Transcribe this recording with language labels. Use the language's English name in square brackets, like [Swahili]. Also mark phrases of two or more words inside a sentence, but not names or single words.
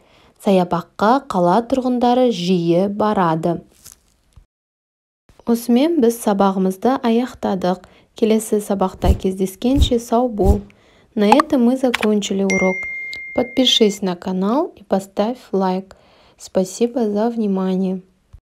[Kazakh] Саябаққа қала тұрғындары жиі барады. Осымен біз сабағымызды аяқтадық. Келесі сабақта кездескенше сау бол. [Russian] На этом мы закончили урок. Подпишись на канал и поставь лайк. Спасибо за внимание.